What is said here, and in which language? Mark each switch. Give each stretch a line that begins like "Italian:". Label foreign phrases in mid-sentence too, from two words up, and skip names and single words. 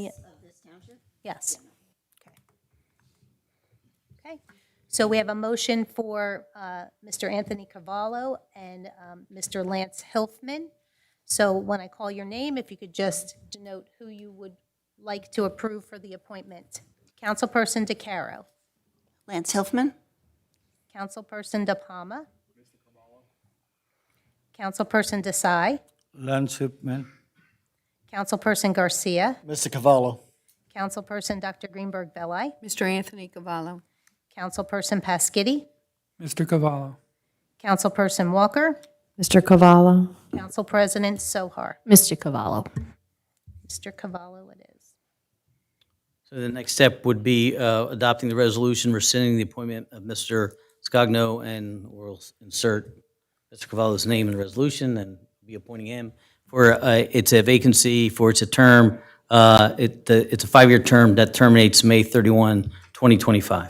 English: Of this township? Yes. Okay, so we have a motion for Mr. Anthony Cavallo and Mr. Lance Hilfman. So when I call your name, if you could just denote who you would like to approve for the appointment. Councilperson DeCaro. Lance Hilfman. Councilperson De Palma. Councilperson Desai. Lance Hipman. Councilperson Garcia. Mr. Cavallo. Councilperson Dr. Greenberg Belli. Mr. Anthony Cavallo. Councilperson Pasquitti. Mr. Cavallo. Councilperson Walker. Mr. Cavallo. Council President Sohar. Mr. Cavallo. Mr. Cavallo it is. So the next step would be adopting the resolution rescinding the appointment of Mr. Scogno, and we'll insert Mr. Cavallo's name in the resolution and be appointing him for, it's a vacancy for, it's a term, it's a 5-year term that terminates May 31, 2025.